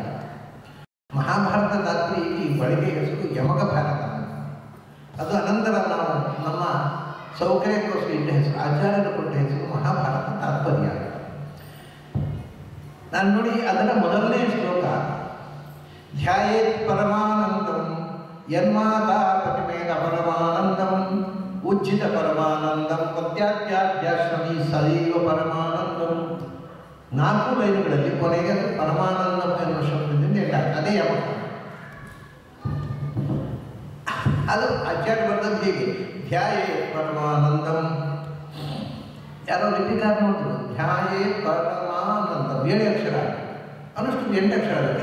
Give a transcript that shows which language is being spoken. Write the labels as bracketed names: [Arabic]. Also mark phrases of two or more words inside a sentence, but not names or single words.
[Kannada] ಮಹಾಭಾರತ ತಾತ್ಪರ್ಯ ಈ ಬಳಕೆ ಹೆಸರು ಯಮಕ ಭಾರತ ಅಂತ. ಅದು ಅನಂತರ ನಾವು ನಮ್ಮ ಸೌಕರ್ಯಕ್ಕೋಸ್ಕರ ಇಟ್ಟ ಹೆಸರು, ಆಚಾರ್ಯರು ಕೊಟ್ಟ ಹೆಸರು ಮಹಾಭಾರತ ತಾತ್ಪರ್ಯ ಅಂತ. ನಾನು ನೋಡಿ ಅದರ ಮೊದಲನೇ ಶ್ಲೋಕ, [Sanskrit] ಧ್ಯಾಯೇತ್ ಪರಮಾನಂದಂ ಯನ್ಮಾತಾ ಪ್ರತಿಮೇನ ಪರಮಾನಂದಂ ಉಜ್ಜಿತ ಪರಮಾನಂದಂ ಪತ್ಯಾತ್ಯಾಶ್ರಮಿ ಸದೈವ ಪರಮಾನಂದಂ. [Kannada] 4 ಲೈನ್ಗಳಲ್ಲಿ ಕೊನೆಗೆ ಪರಮಾನಂದಂ ಎನ್ನುವ ಶಬ್ದದಿಂದ ಎಂಟಾಗ್ತದೆ. ಅದೇ ಯಮಕ. ಅದು ಆಚಾರ್ಯ ಬರೆದದ್ದು ಹೇಗೆ, [Sanskrit] ಧ್ಯಾಯೇ ಪರಮಾನಂದಂ. [Kannada] ಯಾರೋ ಲಿಪಿಕಾರ ನೋಡಿದ್ರು, [Sanskrit] ಧ್ಯಾಯೇ ಪರಮಾನಂದಂ [Kannada] 7 ಅಕ್ಷರ, ಅನುಷ್ಟು 8 ಅಕ್ಷರ ಆಗುತ್ತೆ.